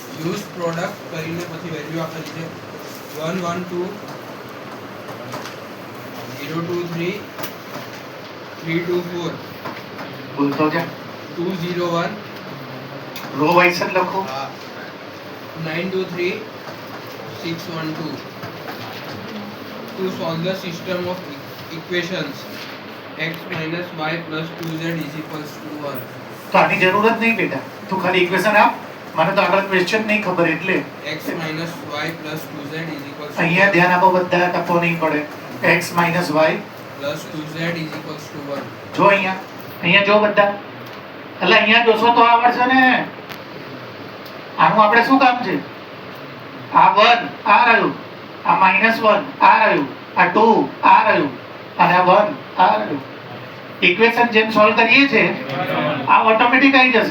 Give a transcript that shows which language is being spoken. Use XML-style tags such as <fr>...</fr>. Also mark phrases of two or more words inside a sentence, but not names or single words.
<en>use product</en> <gu>કરીને પછી વેલ્યુ આપેલી છે 1 1 2 0 2 3 3 2 4 બોલતો જા 2 0 1</gu> <en>row wise</en> <gu>જ લખો</gu> <en>9 2 3 6 1 2 to solve the system of equations x minus y plus 2z is equals to 1.</en> <gu>તો આની જરૂર જ નહીં બેટા, તું ખાલી ઇક્વેશન આપ, મને તો આગળ ક્વેશ્ચન નહીં ખબર એટલે</gu> <en>x minus y plus 2z is equals to</en> <gu>અહીંયા ધ્યાન આપો, બધા ટપો નહીં પડે.</gu> <en>x minus y plus 2z is equals to 1.</en> <gu>જો અહીંયા જો બધા, એટલે અહીંયા જોશો તો આવડશે ને. આનું આપણે શું કામ છે? આ 1 આ રહ્યું, આ -1 આ રહ્યું, આ 2 આ રહ્યું અને આ 1 આ રહ્યું. ઇક્વેશન જેમ સોલ્વ કરીએ છે આ ઓટોમેટિક આવી જશે.</gu>